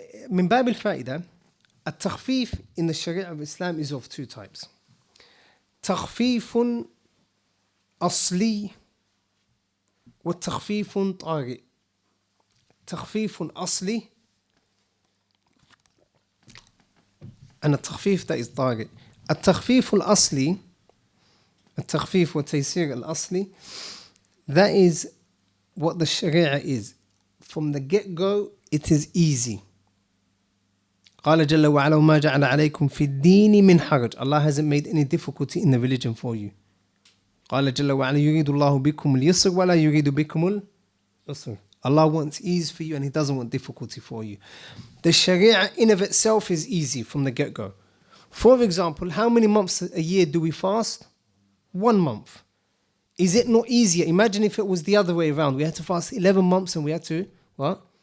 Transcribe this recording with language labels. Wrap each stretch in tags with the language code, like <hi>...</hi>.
<ar>من باب الفائدة,</ar> <en>التخفيف in the Sharia of Islam is of 2 types.</en> <ar>تخفيف أصلي والتخفيف طارئ. تخفيف أصلي and التخفيف</ar> <en>that is</en> <ar>طارئ. التخفيف الأصلي, التخفيف والتيسير الأصلي,</ar> <en>that is what the Sharia is. From the get-go, it is easy.</en> <ar>قال جل وعلا وما جعل عليكم في الدين من حرج.</ar> <en>Allah hasn't made any difficulty in the religion for you.</en> <ar>قال جل وعلا يريد الله بكم اليسر ولا يريد بكم العسر.</ar> <en>Allah wants ease for you and He doesn't want difficulty for you. The Sharia in of itself is easy from the get-go. For example, how many months a year do we fast? 1 month. Is it not easier? Imagine if it was the other way around. We had to fast 11 months and we had to, what?</en>